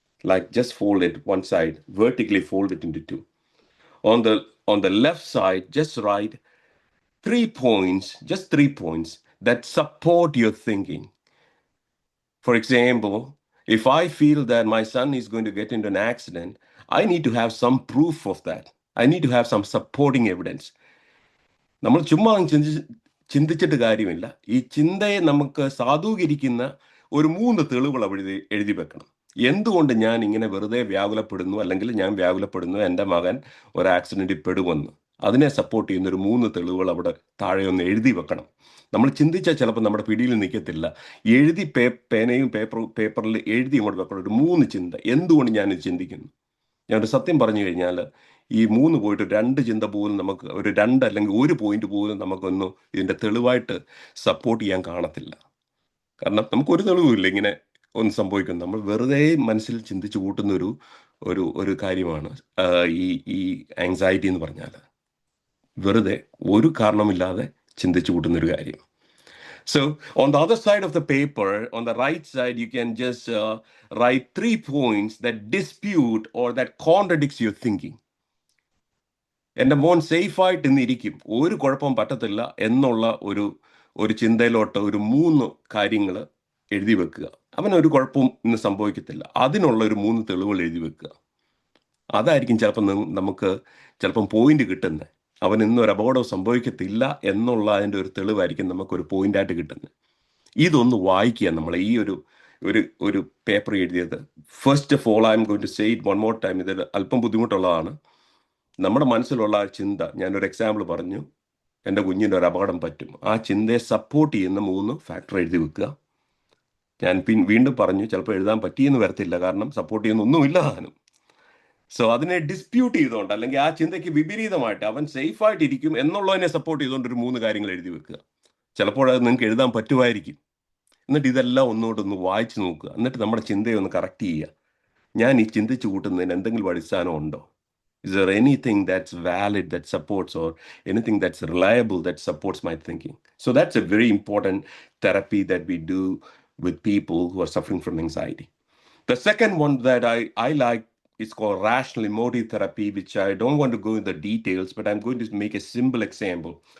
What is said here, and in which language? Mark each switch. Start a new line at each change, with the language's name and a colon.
English: Like just fold it one side, vertically fold it into 2. On the left side, just write 3 points, just 3 points that support your thinking. For example, if I feel that my son is going to get into an accident, I need to have some proof of that. I need to have some supporting evidence.
Malayalam: നമ്മൾ ചുമ്മാ ചിന്തിച്ചിട്ട് കാര്യമില്ല. ഈ ചിന്തയെ നമുക്ക് സാധൂകരിക്കുന്ന ഒരു 3 തെളിവുകൾ അവിടെ എഴുതി വെക്കണം. എന്തുകൊണ്ട് ഞാൻ ഇങ്ങനെ വെറുതെ വ്യാകുലപ്പെടുന്നു, അല്ലെങ്കിൽ ഞാൻ വ്യാകുലപ്പെടുന്നു എൻ്റെ മകൻ ഒരു ആക്സിഡന്റിൽ പെടുമെന്ന്, അതിനെ സപ്പോർട്ട് ചെയ്യുന്ന ഒരു 3 തെളിവുകൾ അവിടെ താഴെ ഒന്ന് എഴുതി വെക്കണം. നമ്മൾ ചിന്തിച്ചാൽ ചിലപ്പോൾ നമ്മുടെ പിടിയിൽ നിൽക്കത്തില്ല. എഴുതി പേനയും പേപ്പറിൽ എഴുതി ഇങ്ങോട്ട് വെക്കണം. ഒരു 3 ചിന്ത, എന്തുകൊണ്ട് ഞാനിത് ചിന്തിക്കുന്നു. ഞാനൊരു സത്യം പറഞ്ഞു കഴിഞ്ഞാൽ ഈ 3 പോയിട്ട് 2 ചിന്ത പോലും നമുക്ക്, ഒരു 2 അല്ലെങ്കിൽ 1 പോയിന്റ് പോലും നമുക്കൊന്നും ഇതിൻ്റെ തെളിവായിട്ട് സപ്പോർട്ട് ചെയ്യാൻ കാണത്തില്ല. കാരണം നമുക്കൊരു തെളിവുമില്ല ഇങ്ങനെ ഒന്ന് സംഭവിക്കുന്നു. നമ്മൾ വെറുതെ മനസ്സിൽ ചിന്തിച്ചു കൂട്ടുന്ന ഒരു കാര്യമാണ് ഈ ആങ്സൈറ്റി എന്ന് പറഞ്ഞാൽ. വെറുതെ ഒരു കാരണമില്ലാതെ ചിന്തിച്ചു കൂട്ടുന്ന ഒരു കാര്യം.
English: So on the other side of the paper, on the right side, you can just write 3 points that dispute or that contradicts your thinking.
Malayalam: എൻ്റെ മോൻ സേഫായിട്ട് ഇന്നിരിക്കും, ഒരു കുഴപ്പവും പറ്റത്തില്ല എന്നുള്ള ഒരു ചിന്തയിലോട്ട് ഒരു 3 കാര്യങ്ങൾ എഴുതി വെക്കുക. അവനൊരു കുഴപ്പവും ഇന്ന് സംഭവിക്കത്തില്ല, അതിനുള്ള ഒരു 3 തെളിവുകൾ എഴുതി വെക്കുക. അതായിരിക്കും ചിലപ്പോൾ നമുക്ക് പോയിന്റ് കിട്ടുന്നത്. അവൻ ഇന്നൊരു അപകടം സംഭവിക്കത്തില്ല എന്നുള്ള അതിൻ്റെ ഒരു തെളിവായിരിക്കും നമുക്കൊരു പോയിന്റായിട്ട് കിട്ടുന്നത്. ഇതൊന്ന് വായിക്കുക. നമ്മൾ ഈ ഒരു പേപ്പർ എഴുതിയത്.
English: First of all I'm going to say it one more time.
Malayalam: ഇത് അല്പം ബുദ്ധിമുട്ടുള്ളതാണ്. നമ്മുടെ മനസ്സിലുള്ള ആ ചിന്ത, ഞാനൊരു എക്സാമ്പിൾ പറഞ്ഞു, എൻ്റെ കുഞ്ഞിൻ്റെ ഒരു അപകടം പറ്റും, ആ ചിന്തയെ സപ്പോർട്ട് ചെയ്യുന്ന 3 ഫാക്ടർ എഴുതി വെക്കുക. ഞാൻ വീണ്ടും പറഞ്ഞു, ചിലപ്പോൾ എഴുതാൻ പറ്റിയെന്ന് വരത്തില്ല, കാരണം സപ്പോർട്ട് ചെയ്യുന്ന ഒന്നുമില്ല താനും. സോ അതിനെ ഡിസ്പ്യൂട്ട് ചെയ്തുകൊണ്ട്, അല്ലെങ്കിൽ ആ ചിന്തയ്ക്ക് വിപരീതമായിട്ട് അവൻ സേഫായിട്ട് ഇരിക്കും എന്നുള്ളതിനെ സപ്പോർട്ട് ചെയ്തുകൊണ്ട് ഒരു 3 കാര്യങ്ങൾ എഴുതി വെക്കുക. ചിലപ്പോൾ അത് നിങ്ങൾക്ക് എഴുതാൻ പറ്റുമായിരിക്കും. എന്നിട്ട് ഇതെല്ലാം ഒന്നുകൊണ്ടൊന്ന് വായിച്ചു നോക്കുക. എന്നിട്ട് നമ്മുടെ ചിന്തയെ ഒന്ന് കറക്റ്റ് ചെയ്യുക. ഞാൻ ഈ ചിന്തിച്ചു കൂട്ടുന്നതിന് എന്തെങ്കിലും അടിസ്ഥാനം ഉണ്ടോ?
English: Is there anything that's valid that supports, or anything that's reliable that supports my thinking? So that's a very important therapy that we do with people who are suffering from anxiety. The second one that I like is called rational emotive therapy, which I don't want to go into the details, but I'm going to make a simple example.